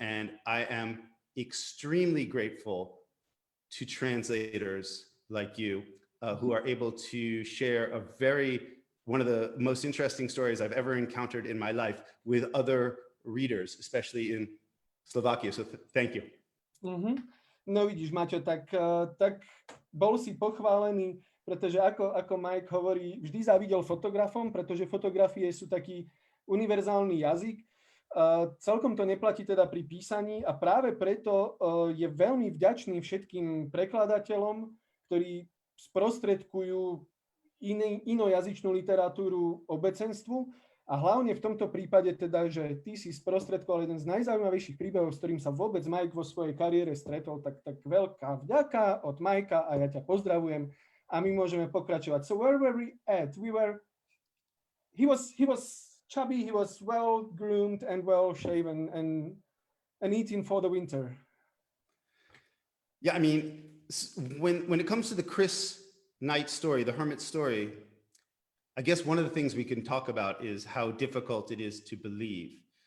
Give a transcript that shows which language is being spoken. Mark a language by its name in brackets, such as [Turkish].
[English] And I am extremely grateful to translators like you who are able to share one of the most interesting stories I've ever encountered in my life with other readers, especially in Slovakia. So thank you. [Slovak] No vidíš, Maťo, tak bol si pochválený, pretože ako Mike hovorí, vždy závidel fotografom, pretože fotografie sú taký univerzálny jazyk. Celkom to neplatí teda pri písaní a práve preto je veľmi vďačný všetkým prekladateľom, ktorí sprostredkujú inojazyčnú literatúru obecenstvu. A hlavne v tomto prípade teda, že ty si sprostredkoval jeden z najzaujímavejších príbehov, s ktorým sa vôbec Mike vo svojej kariére stretol, tak veľká vďaka od Mikea a ja ťa pozdravujem a my môžeme pokračovať. [English] So where were we at? He was chubby, he was well groomed and well shaven and eating for the winter. Yeah, I mean, when it comes to the Chris Knight story, the hermit story, I guess one of the things we can talk about is how difficult it is to believe.